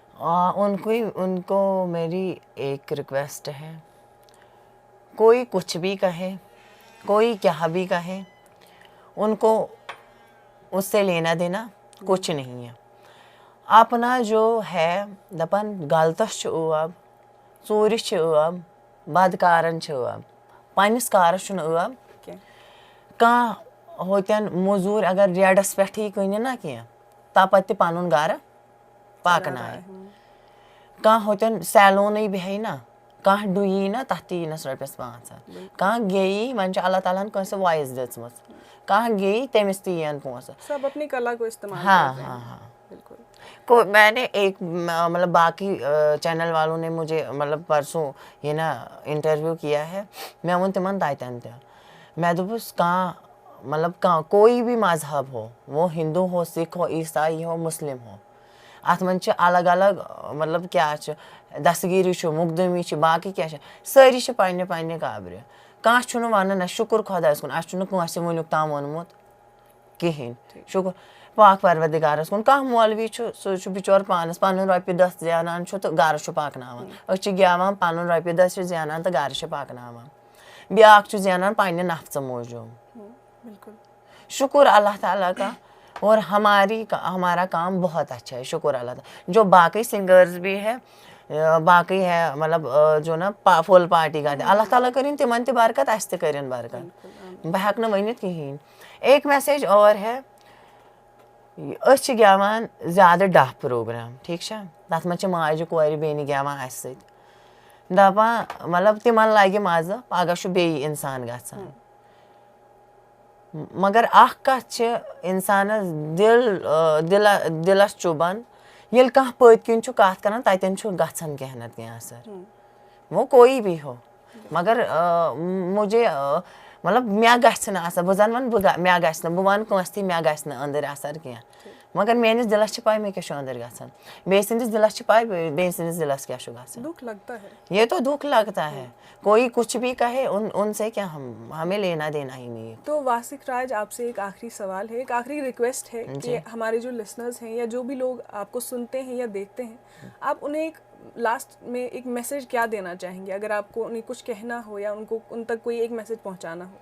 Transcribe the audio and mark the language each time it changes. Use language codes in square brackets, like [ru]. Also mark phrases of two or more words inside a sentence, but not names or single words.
[ur] ان کو میری ایک ریکویسٹ ہے کوئی کچھ بھی کہے کوئی کیا بھی کہے ان کو اس سے لینا دینا کچھ نہیں ہے. اپنا جو ہے [ks] دپان غلطس ٲب ژوٗرِ ٲب بدکارن ٲب پننس کارس ٲب کانٛہہ ہوتٮ۪ن موٚزوٗرۍ اگر ریڈس پٮ۪ٹھٕے کٕنہِ نا کینٛہہ تپتہِ تہِ پنُن گرٕ پکنایہِ کانٛہہ ہوتٮ۪ن سیلونٕے بیٚہہِ نا کانٛہہ ڈُیی نا تتھ تہِ یِنس رۄپیس 500 کانٛہہ گیٚیی وۄنۍ چھِ اللہ تعالیٰ ہن کٲنٛسہِ وایِس دِژمٕژ کانٛہہ گیٚیی تٔمِس تہِ یِن پونٛسہٕ. [ur] سب اپنی کلا کو استعمال ہاں بالکل. میں نے ایک مطلب باقی چینل والوں نے مجھے مطلب پرسوں یہ نا انٹرویو کیا ہے [ks] میں ووٚن تِمن تتٮ۪ن تہِ میں دوٚپُس کانٛہہ [ur] مطلب کوئی بھی مذہب ہو وہ ہندو ہو سکھ ہو عیسائی ہو مسلم ہو [ks] اتھ منٛز چھِ الگ الگ مطلب کیاہ چھُ دستگیٖری چھُ مقدمی چھِ باقٕے کیاہ چھِ سٲری چھِ پننہِ پننہِ قابرِ کانٛہہ چھُنہٕ ونان اسہِ شُکُر خۄدایس کُن اسہِ چھُنہٕ کٲنٛسہِ وٕنیُک تام ووٚنمُت کِہیٖنۍ شُکُر پاک پروردِگارس کُن کانٛہہ مولوی چھُ سُہ چھُ بِچور پانس پنُن رۄپیہِ دہ زینان چھُ تہٕ گرٕ چھُ پکناوان أسۍ چھِ گٮ۪وان پنُن رۄپیہِ دہ چھِ زینان تہٕ گرٕ چھِ پکناوان بیاکھ چھُ زینان پننہِ نفژٕ موٗجوٗب. [ur] شکر اللہ تعالیٰ کا اور ہمارا کام بہت اچھا ہے شکر اللہ تعالیٰ. جو باقی سنگرز بھی ہے باقی ہے مطلب جو نا فل پارٹی گاتے [ks] اللہ تعالیٰ کرن تمن تہِ برکت اسہِ تہِ کرن برکت بہٕ ہٮ۪کہٕ نہٕ ؤنِتھ کِہیٖنۍ. [ur] ایک میسیج اور ہے [ks] أسۍ چھِ گٮ۪وان زیادٕ ڈف پروگرام ٹھیٖک چھا تتھ منٛز چھِ ماجہِ کورِ بیٚنہِ گٮ۪وان اسہِ سۭتۍ دپان مطلب تمن لگہِ مزٕ پگہہ چھُ بیٚیہِ اِنسان گژھان مگر اکھ کتھ چھِ اِنسانس دِلس چُبان ییٚلہِ کانٛہہ پٔتۍ کِنۍ چھُ کتھ کران تتٮ۪ن چھُ گژھان کینٛہہ نتہٕ کینٛہہ اثر [ur] وہ کوئی بھی ہو مگر مجھے مطلب [ks] مےٚ گژھِ نہٕ اثر بہٕ زن ونہٕ مےٚ گژھِ نہٕ بہٕ ونہٕ کٲنٛسہِ تہِ مےٚ گژھِ نہٕ أنٛدٕرۍ اثر کینٛہہ مگر میٲنِس دِلس چھِ پاے مےٚ کیٛاہ چھُ أنٛدٕرۍ گژھان بیٚیہِ سٕنٛدِس دِلس چھِ پاے بیٚیہِ سٕنٛدِس دِلس کیٛاہ چھُ گژھان [ur] دکھ لگتا ہے. یہ تو دکھ لگتا ہے کوئی کچھ بھی کہے ان سے کیا ہمیں لینا دینا ہی نہیں ہے. تو واسق راج آپ سے ایک آخری سوال ہے, ایک آخری ریکویسٹ ہے کہ ہمارے جو لسنرز ہیں یا جو بھی لوگ آپ کو سنتے ہیں یا دیکھتے ہیں, آپ انہیں ایک لاسٹ میں ایک میسج کیا دینا چاہیں گے اگر آپ کو انہیں کچھ کہنا ہو یا ان تک کوئی ایک میسج پہنچانا ہو؟